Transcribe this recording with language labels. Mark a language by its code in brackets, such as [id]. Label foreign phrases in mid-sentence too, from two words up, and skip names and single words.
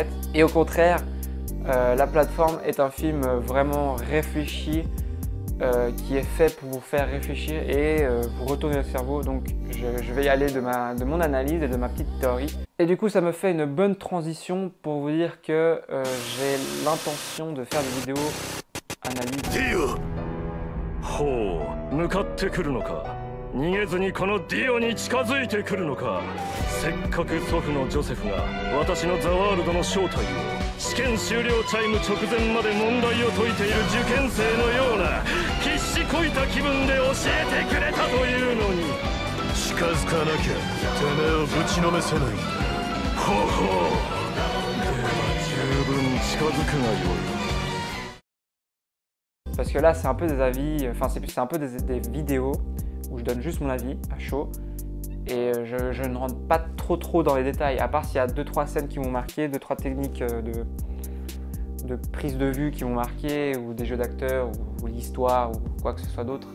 [fr] Et au contraire, La Plateforme est un film vraiment réfléchi, qui est fait pour vous faire réfléchir et vous retourner le cerveau. Donc, je vais y aller de mon analyse et de ma petite théorie. Et du coup, ça me fait une bonne transition pour vous dire que j'ai l'intention de faire des vidéos analyses. [ja] 逃げずにこのディオに近づいてくるのか。せっかく祖父のジョセフが私のザワールドの正体を試験終了チャイム直前まで問題を解いている受験生のような必死こいた気分で教えてくれたというのに、近づかなきゃてめえをぶちのめせないんだ。ほほう、では十分近づくがよい。 [fr] Parce que là, c'est un peu des avis, enfin, c'est un peu des vidéos où je donne juste mon avis à chaud et je ne rentre pas trop dans les détails, à part s'il y a 2-3 scènes qui m'ont marqué, 2-3 techniques de prise de vue qui m'ont marqué, ou des jeux d'acteurs, ou l'histoire, ou quoi que ce soit d'autre.